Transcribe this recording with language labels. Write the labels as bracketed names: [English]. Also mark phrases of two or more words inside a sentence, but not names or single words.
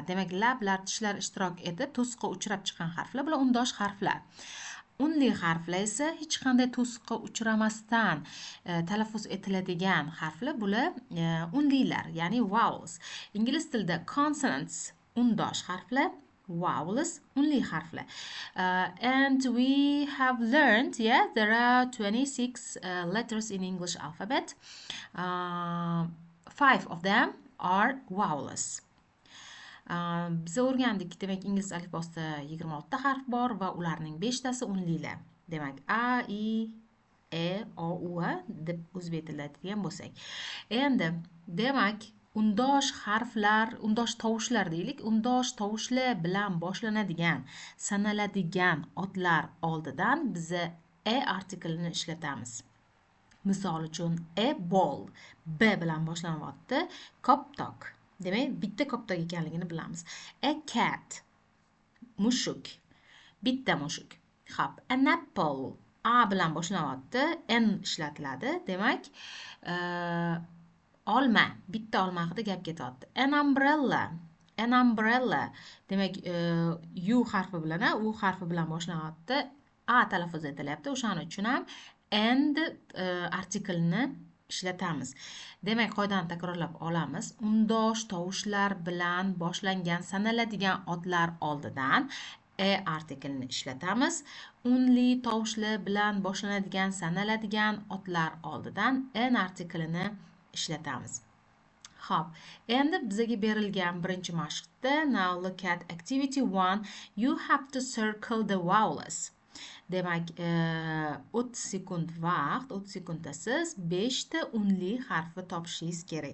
[Uzbek] Demak, lablar, tishlar ishtirok etib to'siqqa uchrab chiqqan harflar bular undosh harflar. Unli harflar esa hech qanday to'siqqa uchramasdan talaffuz etiladigan harflar bular unlilar, ya'ni vowels. Ingliz tilida consonants undosh harflar, vowels unli harflar. [English] And we have learned, there are 26 letters in English alphabet. 5 of them are vowels. [Uzbek] Biz o'rgandik, demak, ingliz alifbosida 26 ta harf bor va ularning 5 tasi unlilar. Demak, a, i, e, o, u deb o'zbek tilida aytadigan bo'lsak. Endi, demak, undosh harflar, undosh tovushlar deylik, undosh tovushlar bilan boshlanadigan, sanaladigan otlar oldidan biz artiklini ishlatamiz. Misol uchun, [English] a ball [Uzbek] b bilan boshlanyapti, koptok. Demak, bitta koptok ekanligini bilamiz. [English] A cat, [Uzbek] mushuk, bitta mushuk. Xo'p, [English] an apple [Uzbek] a bilan boshlanyapti, n ishlatiladi. Demak, olma, bitta olma haqida gap ketyapti. [English] An umbrella. [Uzbek] Demak, u harfi bilan, u harfi bilan boshlanyapti, a talaffuz etilyapti. O'shaning uchun ham and artiklni ishlatamiz. Demak, qoidani takrorlab olamiz. Undosh tovushlar bilan boshlangan sanaladigan otlar oldidan artiklni ishlatamiz. Unli tovushlar bilan boshlanadigan sanaladigan otlar oldidan an artiklini ishlatamiz. Xo'p, endi bizga berilgan birinchi mashqda [English] now look at activity 1. You have to circle the vowels. [Uzbek] Demak, 30 sekund vaqt, 30 sekundda siz 5 ta unli harfni topishingiz kerak.